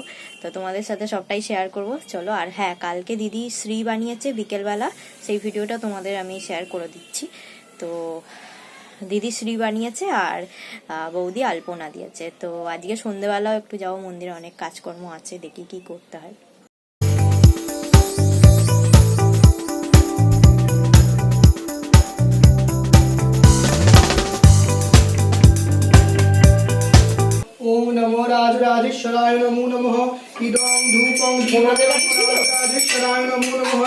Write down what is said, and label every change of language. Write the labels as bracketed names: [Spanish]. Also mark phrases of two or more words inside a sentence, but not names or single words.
[Bangla] তো তোমাদের সাথে সবটাই শেয়ার করব, চলো। আর হ্যাঁ, কালকে দিদি শ্রী বানিয়েছে বিকেলবেলা, সেই ভিডিওটা তোমাদের আমি শেয়ার করে দিচ্ছি। তো দিদি শ্রী বানিয়েছে আর বৌদি আলপনা দিয়েছে। তো আজকে সন্ধ্যেবেলাও একটু যাবো মন্দিরে, অনেক কাজকর্ম আছে, দেখি কি করতে হয়। [Sanskrit] ओम नमो राजराजेश्वराय नमो नमः। इदं धूपं राजराजेश्वराय नमो नमः।